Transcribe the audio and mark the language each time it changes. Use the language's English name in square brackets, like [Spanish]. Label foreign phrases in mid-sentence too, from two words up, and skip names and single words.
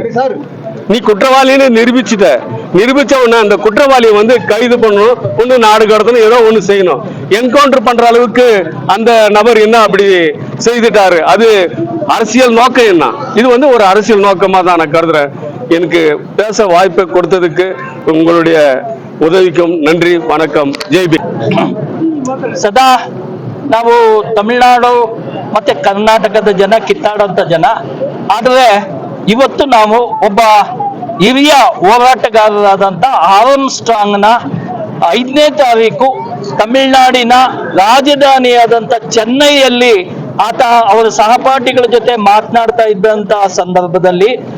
[Tamil] நீ குற்றவாளின்னு நிரூபிச்ச உடனே அந்த குற்றவாளியை வந்து கைது பண்ணணும், ஒண்ணு நாடு கடத்தணும், ஏதோ ஒண்ணு செய்யணும். என்கவுண்டர் பண்ற அளவுக்கு அந்த நபர் என்ன அப்படி செய்துட்டாரு? அது அரசியல் நோக்கம் என்ன? இது வந்து ஒரு அரசியல் நோக்கமா தான் நான் கருதுறேன். எனக்கு பேச வாய்ப்பை கொடுத்ததுக்கு உங்களுடைய உதவிக்கும் நன்றி வணக்கம் ஜெய் பீ. [Kannada] ಸದಾ ನಾವು ತಮಿಳುನಾಡು ಮತ್ತೆ ಕರ್ನಾಟಕದ ಜನ ಕಿತ್ತಾಡುವಂತ ಜನ, ಆದರೆ ಇವತ್ತು ನಾವು ಒಬ್ಬ ಹಿರಿಯ ಹೋರಾಟಗಾರರಾದಂಥ ಆರ್ಮ್ಸ್ಟ್ರಾಂಗ್ನ 5ನೇ ತಾರೀಕು ತಮಿಳುನಾಡಿನ ರಾಜಧಾನಿಯಾದಂಥ ಚೆನ್ನೈಯಲ್ಲಿ ಆತ ಅವರ ಸಹಪಾಠಿಗಳ ಜೊತೆ ಮಾತನಾಡ್ತಾ ಇದ್ದಂತಹ ಸಂದರ್ಭದಲ್ಲಿ